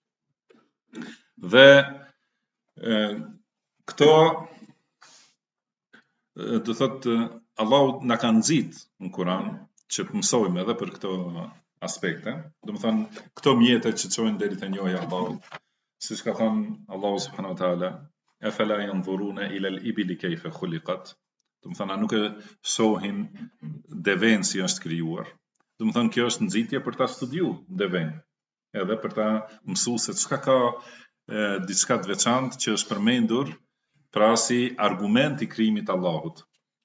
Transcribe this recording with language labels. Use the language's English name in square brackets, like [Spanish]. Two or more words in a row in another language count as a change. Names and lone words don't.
[Albanian] Dhe këto do thotë Allahu na ka nxit në Kur'an që të mësojmë edhe për këto aspekte. Do të thonë këto mjete që çojnë deri te njohja e Allahut, siç ka thënë Allahu [Arabic] سبحانه وتعالى, أفلا ينظرون إلى الإبل كيف خلقت. [Albanian] Do të thonë nuk e shohin deven si është krijuar. Do të thonë kjo është nxitje për ta studiuar deven, edhe për ta mësuar se çka ka diçka të veçantë që është përmendur pra si argument i krijimit të Allahut.